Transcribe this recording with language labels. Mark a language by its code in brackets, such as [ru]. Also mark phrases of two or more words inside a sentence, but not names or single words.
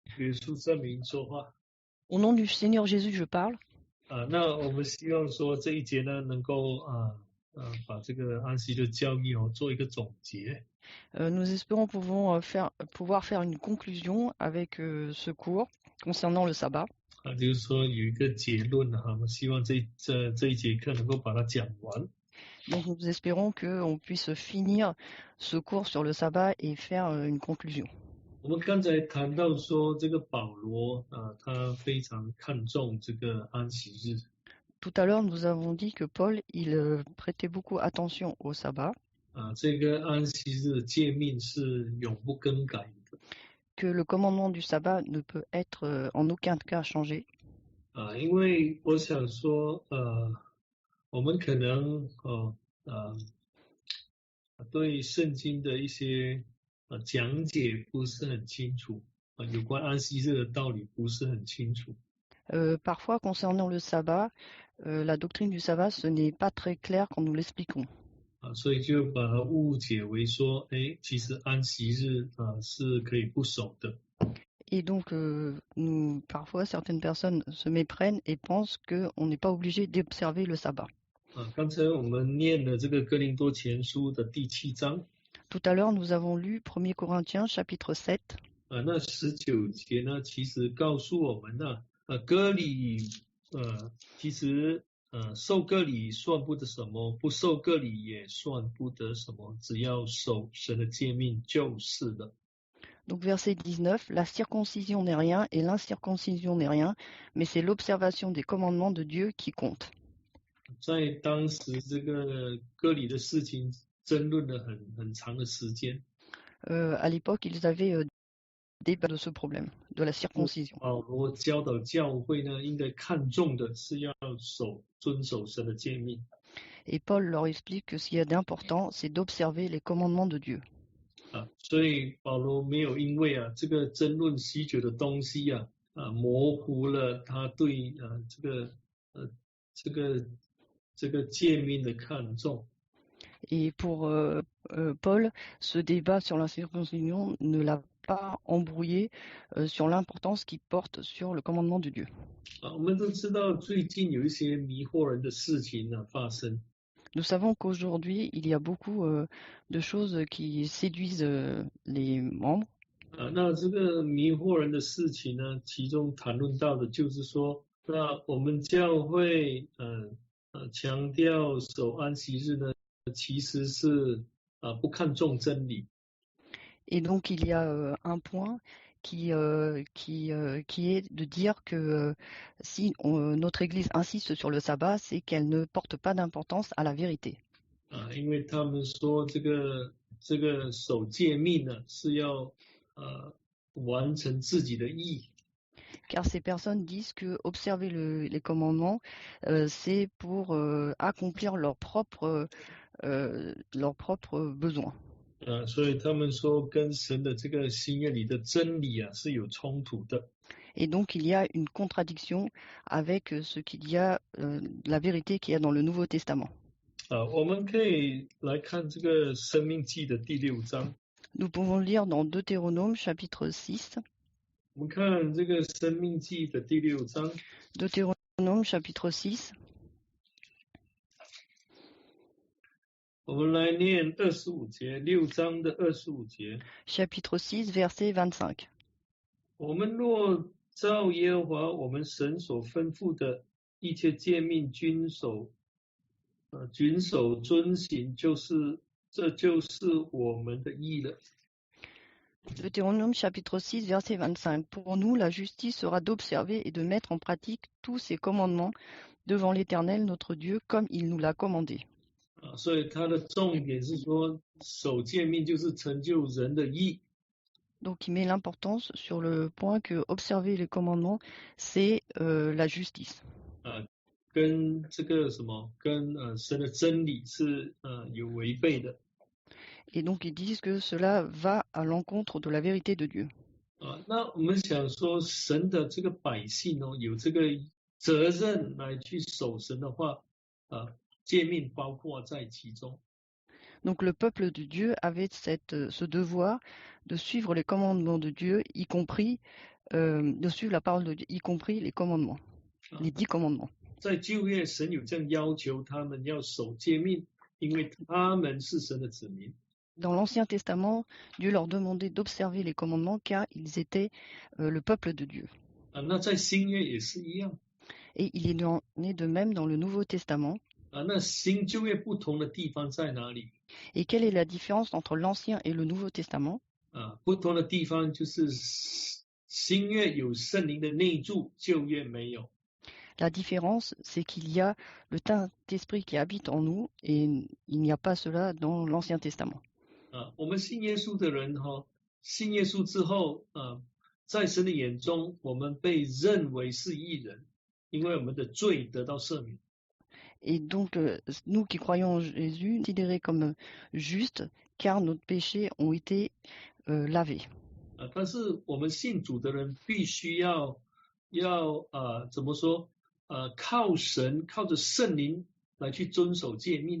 [zh] 耶稣圣名说话 [fr] Au nom du Seigneur Jésus, je parle. [zh] 那我们希望说这一节呢，能够把这个安息的教义做一个总结。 [fr] Nous espérons pouvoir faire une conclusion avec ce cours concernant le sabbat. [zh] 就是说有一个结论我们希望这一节课能够把它讲完。 [fr] Donc nous espérons qu'on puisse finir ce cours sur le sabbat et faire une conclusion. [zh] 我们刚才谈到说，这个保罗他非常看重这个安息日。 [fr] Tout à l'heure, nous avons dit que Paul, il prêtait beaucoup attention au sabbat. [zh] 这个安息日的诫命是永不更改的。 [fr] Que le commandement du sabbat ne peut être en aucun cas changé. [zh] 因为我想说，我们可能对圣经的一些讲解不是很清楚，有关安息日的道理不是很清楚。 [fr] Parfois, concernant le sabbat, la doctrine du sabbat, ce n'est pas très clair quand nous l'expliquons. [zh] 所以就把它误解为说，其实安息日是可以不守的。 [fr] Et donc, parfois, certaines personnes se méprennent et pensent qu'on n'est pas obligé d'observer le sabbat. [zh] 刚才我们念了这个哥林多前书的第7章。 [fr] Tout à l'heure, nous avons lu 1 Corinthiens chapitre 7. [zh] 那19节呢，其实告诉我们呢，割礼，其实受割礼算不得什么，不受割礼也算不得什么，只要守神的诫命就是了。 [fr] Donc verset 19, la circoncision n'est rien et l'incirconcision n'est rien, mais c'est l'observation des commandements de Dieu qui compte. [zh] 在当时这个割礼的事情争论了很长的时间。 [fr] À l'époque, ils avaient débat de ce problème, de la circoncision. [zh] 保罗教导教会呢，应该看重的是要遵守神的诫命。 [fr] Et Paul leur explique que ce qu'il y a d'important, c'est d'observer les commandements de Dieu. [zh] 所以保罗没有因为这个争论许久的东西模糊了他对这个诫命的看重。 [fr] Et pour Paul, ce débat sur la circoncision ne l'a pas embrouillé sur l'importance qu'il porte sur le commandement de Dieu. [zh] 我们都知道最近有一些迷惑人的事情发生。 [fr] Nous savons qu'aujourd'hui, il y a beaucoup de choses qui séduisent les membres. [zh] 那这个迷惑人的事情呢，其中谈论到的就是说，那我们教会强调守安息日呢，其实是不看重真理。 [fr] Et donc il y a un point qui est de dire que si notre Église insiste sur le sabbat, c'est qu'elle ne porte pas d'importance à la vérité. [zh] 因为他们说这个守诫命呢是要完成自己的义。 [fr] Car ces personnes disent que observer les commandements, c'est pour accomplir leurs propres besoins. [zh] 所以他们说跟神的这个新约里的真理是有冲突的。 [fr] Et donc il y a une contradiction avec ce qu'il y a, la vérité qu'il y a dans le Nouveau Testament. [zh] 我们可以来看这个申命记的第6章。 [fr] Nous pouvons lire dans Deutéronome chapitre 6. [zh] 我们看这个申命记的第6章。 [fr] Deutéronome chapitre 6. [zh] 我们来念25节，6章的25节。 [fr] Chapitre 6, verset 25. [zh] 我们若照耶和华我们神所吩咐的一切诫命遵守遵行，这就是我们的义了。 [fr] Deutéronome chapitre 6, verset 25. Pour nous, la justice sera d'observer et de mettre en pratique tous ces commandements devant l'Éternel notre Dieu, comme il nous l'a commandé. [zh] 所以它的重点是说，守诫命就是成就人的义。 [fr] Donc il met l'importance sur le point que observer les commandements, c'est la justice. [zh] 跟这个跟神的真理是有违背的。 [fr] Et donc ils disent que cela va à l'encontre de la vérité de Dieu. [zh] 那我们想说，神的这个百姓有这个责任来去守神的话，诫命包括在其中。 [fr] Donc le peuple de Dieu avait ce devoir de suivre les commandements de Dieu, y compris de suivre la parole de Dieu, y compris les commandements, 啊 les 10 commandements. [zh] 在旧约，神有这样要求他们要守诫命，因为他们是神的子民。 [fr] Dans l'Ancien Testament, Dieu leur demandait d'observer les commandements car ils étaient le peuple de Dieu. [zh] 那在新约也是一样。 [fr] Et il en est de même dans le Nouveau Testament. [zh] 那新旧约不同的地方在哪里？ [fr] Et quelle est la différence entre l'Ancien et le Nouveau Testament? [zh] 不同的地方就是新约有圣灵的内住，旧约没有。 [fr] La différence, c'est qu'il y a le Saint-Esprit qui habite en nous et il n'y a pas cela dans l'Ancien Testament. [zh] 我们信耶稣的人信耶稣之后在神的眼中，我们被认为是义人，因为我们的罪得到赦免。 [fr] Et donc, nous qui croyons en Jésus, considérés comme justes, car nos péchés ont été lavés. [zh] 但是我们信主的人必须要怎么说？靠神，靠着圣灵来去遵守诫命。